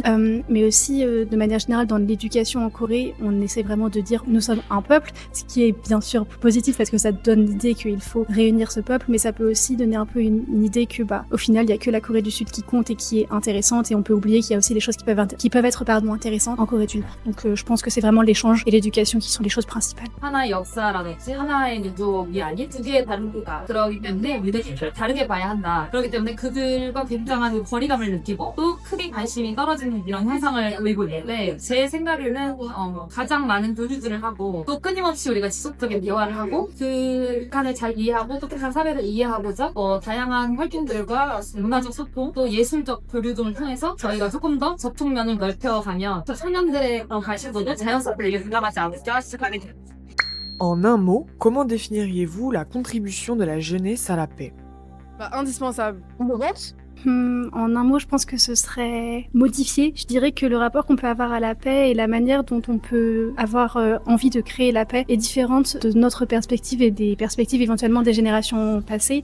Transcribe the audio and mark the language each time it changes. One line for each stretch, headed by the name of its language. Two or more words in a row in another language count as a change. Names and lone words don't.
French: Mais aussi de manière générale dans l'éducation en Corée, on essaie vraiment de dire nous sommes un peuple, ce qui est bien sûr positif parce que ça donne l'idée qu'il faut réunir ce peuple, mais ça peut aussi donner un peu une idée que au final il y a que la Corée du Sud qui compte et qui est intéressante et on peut oublier qu'il y a aussi des choses qui peuvent être intéressantes en Corée du Nord. Donc je pense que c'est vraiment l'échange et l'éducation qui sont les choses principales.
Korean: 하나의 역사라든지 하나의 민족이 아닌 두 개의 다른 국가 그러기 때문에 우리는 다르게 봐야 한다. 그렇기 때문에 그들과 굉장한 거리감을 느끼고 또 크게 관심이 떨어지는 이런 현상을 보이고 있는데 제 생각에는 가장 많은 교류들을 하고 또 끊임없이 우리가 지속적인 대화를 하고 그 북한을 잘 이해하고 또 북한 사회를 이해하고자 다양한 활동들과 문화적 소통 또 예술적 교류 등을 통해서 저희가 조금 더 접촉면을 넓혀가면 청년들의 관심도도 자연스럽게 늘어나지 않을까 생각이 듭니다.
French: En un mot, comment définiriez-vous la contribution de la jeunesse à la paix? Indispensable. En un mot, je pense que ce serait modifié. Je dirais que le rapport qu'on peut avoir à la paix et la manière dont on peut avoir envie de créer la paix est différente de notre perspective et des perspectives éventuellement des générations passées.